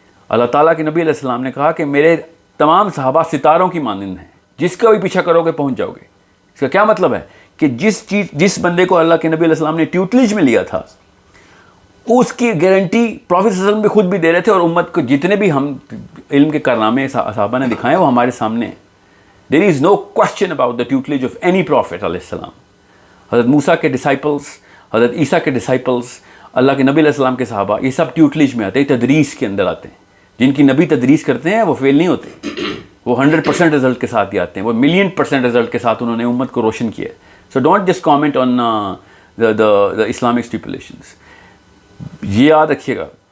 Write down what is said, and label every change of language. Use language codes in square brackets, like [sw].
[ur] اللہ تعالیٰ کے نبی علیہ السلام نے کہا کہ میرے تمام صحابہ ستاروں کی مانند ہیں, جس کا بھی پیچھا کرو گے پہنچ جاؤ گے. اس کا کیا مطلب ہے کہ جس بندے کو اللہ کے نبی علیہ السلام نے ٹیوٹلیج میں لیا تھا اس کی گارنٹی پروفیٹ صلی اللہ علیہ وسلم بھی خود بھی دے رہے تھے, اور امت کو جتنے بھی ہم علم کے کارنامے صحابہ نے دکھائے وہ ہمارے سامنے ہیں. [en] There is no question about the tutelage of any prophet علیہ السلام. [ur] حضرت موسیٰ کے ڈسائپلس, حضرت عیسیٰ کے ڈسائپلس, اللہ کے نبی علیہ السلام کے صحابہ, یہ سب ٹیوٹلیج میں آتے ہیں, تدریس کے اندر آتے ہیں. جن کی نبی تدریس کرتے ہیں وہ فیل نہیں ہوتے, وہ 100% رزلٹ کے ساتھ ہی آتے ہیں, وہ 1,000,000% رزلٹ کے ساتھ انہوں نے امت کو روشن کیا ہے. [en] So don't just comment on the Islamic stipulations. [ur] یہ یاد رکھیے گا.